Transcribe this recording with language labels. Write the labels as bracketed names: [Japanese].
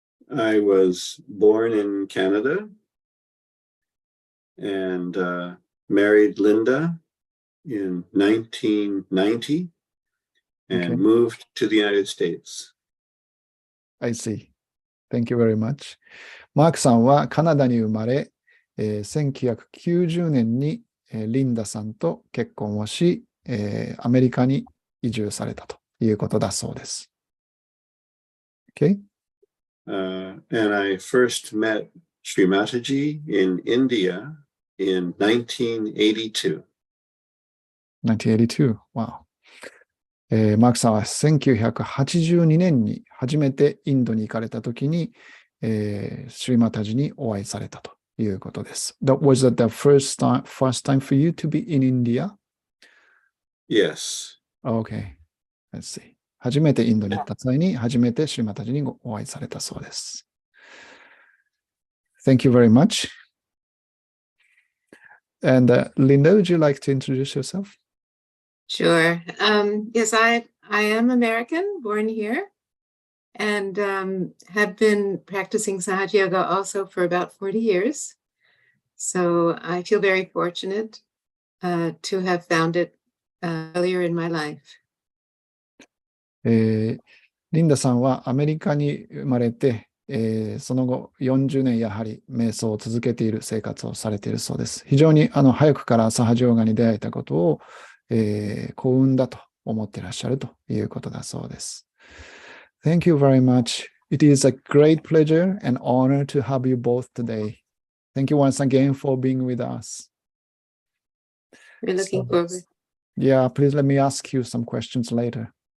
[English] I was born in Canada and married Linda in 1990 and moved to the United States. I see. Thank you very much. [Japanese] マークさんはカナダに生まれ、1990年にリンダさんと結婚をし、アメリカに移住されたということだそうです。 [English] Okay? And I first met Shri Mataji in India in 1982. 1982. Wow. [Japanese] マークさんは1982年に初めてインドに行かれたときに、シュリマタジにお会いされたということです。 [English] Was that the first time for you to be in India? Yes. Okay. Let's see. [Japanese] 初めてインドに行った際に、初めてシュリマタジにお会いされたそうです。 [English] Thank you very much. And Linda, would you like to introduce yourself? Sure. Yes, I am American, born here, and have been practicing Sahaja Yoga also for about 40 years. So I feel very fortunate to have found it earlier in my life. [Japanese] リンダさんはアメリカに生まれて、その後40年やはり瞑想を続けている生活をされているそうです。非常に早くからサハジヨガに出会えたことを、幸運だと思っていらっしゃるということだそうです。 [English] Thank you very much. It is a great pleasure and honor to have you both today. Thank you once again for being with us. We're looking forward. Yeah, please let me ask you some questions later.